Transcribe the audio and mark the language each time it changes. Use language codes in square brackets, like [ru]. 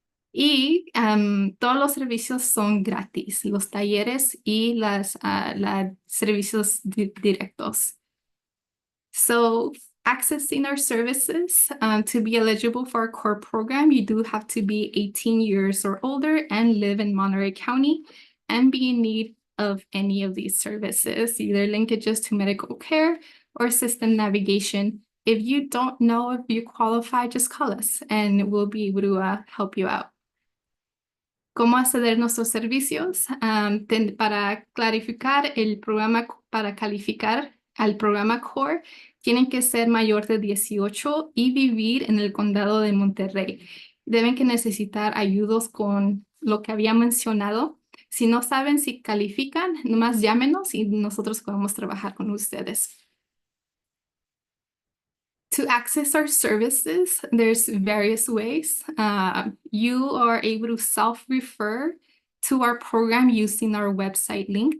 [es] Y todos los servicios son gratis, los talleres y los servicios directos. [en] So accessing our services, to be eligible for our core program, you do have to be 18 years or older and live in Monterey County and be in need of any of these services, either linkages to medical care or system navigation. If you don't know if you qualify, just call us and we'll be able to help you out. [es] ¿Cómo acceder a nuestros servicios? Para clarificar el programa, para calificar al programa CORE, tienen que ser mayor de 18 y vivir en el condado de Monterey. Deben que necesitar ayudas con lo que había mencionado, Si no saben si califican, nomás llámenos y nosotros podemos trabajar con ustedes. [en] To access our services, there's various ways. You are able to self-refer to our program using our website link.